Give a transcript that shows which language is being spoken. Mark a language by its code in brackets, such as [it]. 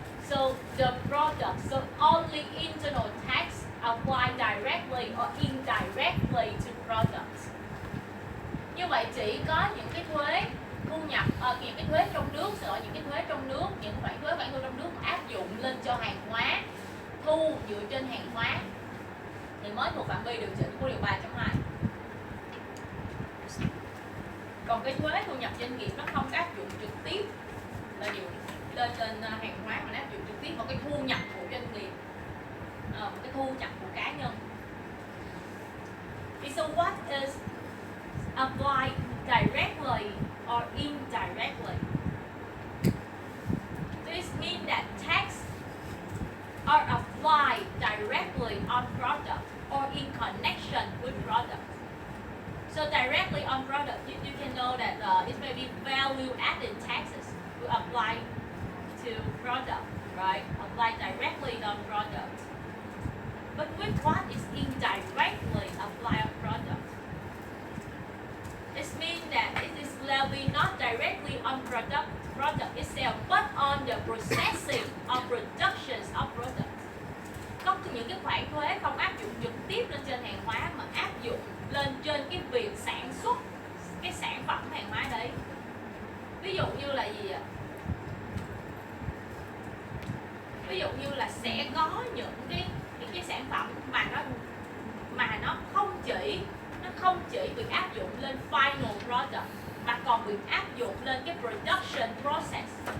[en] So the products, so only internal tax apply directly or indirectly to products. [vi] Như vậy chỉ có những cái thuế thu nhập, những cái thuế trong nước, những cái thuế trong nước, những khoản thu trong nước áp dụng lên cho hàng hóa, thu dựa trên hàng hóa thì mới thuộc phạm vi điều chỉnh của điều 3.2. Còn cái thuế thu nhập doanh nghiệp nó không áp dụng trực tiếp lên hàng hóa mà nó áp dụng trực tiếp vào cái thu nhập của doanh nghiệp, cái thu nhập của cá nhân. [en] So what is applied directly or indirectly? This means that tax are applied directly on product or in connection with product. So directly on product, you can know that it may be value-added taxes will apply to product, right? Apply directly on product. But with what is indirectly applied on product? It means that it is levied not directly on product itself, but on the processing or productions of product. [vi] Có những cái khoản thuế không áp dụng trực tiếp lên trên hàng hóa mà áp dụng lên trên cái việc sản xuất cái sản phẩm hàng hóa đấy. Ví dụ như là gì ạ? Ví dụ như là sẽ có những cái sản phẩm mà nó không chỉ bị áp dụng lên final product mà còn bị áp dụng lên cái production process.